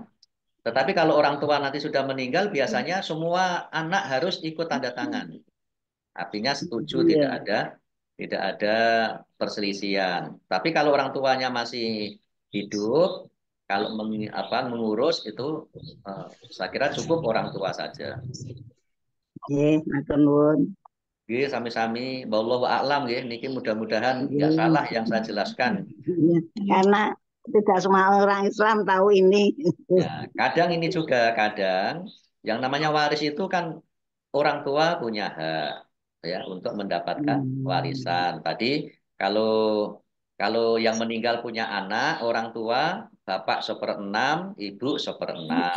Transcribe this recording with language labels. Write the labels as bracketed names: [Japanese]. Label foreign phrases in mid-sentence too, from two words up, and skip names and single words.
[Indonesian] Tetapi kalau orang tua nanti sudah meninggal biasanya semua anak harus ikut tanda tangan. Artinya setuju tidak ada perselisihan. Tapi kalau orang tuanya masih hidup, kalau mengurus itu saya kira cukup orang tua saja. [Javanese] Nggih, matur nuwun. Nggih, sami-sami. [Arabic] والله أعلم nggih. [Indonesian] Niki mudah-mudahan nggak salah yang saya jelaskan. Karena tidak semua orang Islam tahu ini. Ya, kadang ini juga kadang yang namanya waris itu kan orang tua punya hak ya untuk mendapatkan warisan. Tadi kalau kalau yang meninggal punya anak, orang tua, bapak seperenam, ibu seperenam.